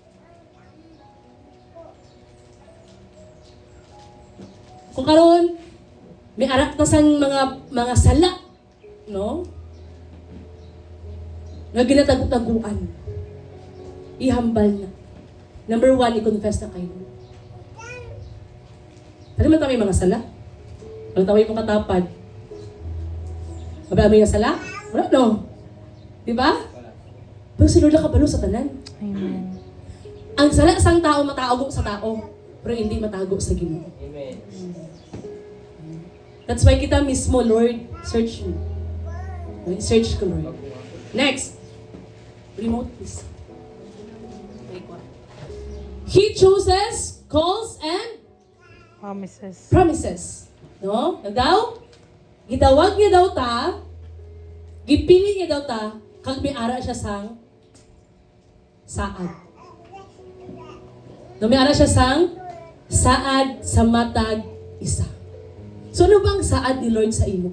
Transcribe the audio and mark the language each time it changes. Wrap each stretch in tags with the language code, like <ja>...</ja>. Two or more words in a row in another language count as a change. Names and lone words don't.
<hil>Kung karon may arak ta sang mga sala, no? Nga ginatagu-taguan. Ihambal na. Number 1, i-confess na kayo. Ano man tayo mga sala? Ano tayo yung katapad? Mabalami nga sala? Wala, no? Diba? Pero si Lord nakabalo sa tanan. Amen. Ang sala sang tao matago sa tao, pero hindi matago sa Ginoo. Amen.</hil> <en>That's why</en> <hil>kita mismo,</hil> <en>Lord, search me. Search ko, Lord. Next. Remote, please. He chooses, calls, and Promises. promises. No?</en> <hil>Daw, gitawag niya daw ta, gipili niya daw ta, kag may ara siya sang saad. No, may ara siya sang saad sa matag isa. So ano ba ang saad ni Lord sa imo ka?</hil>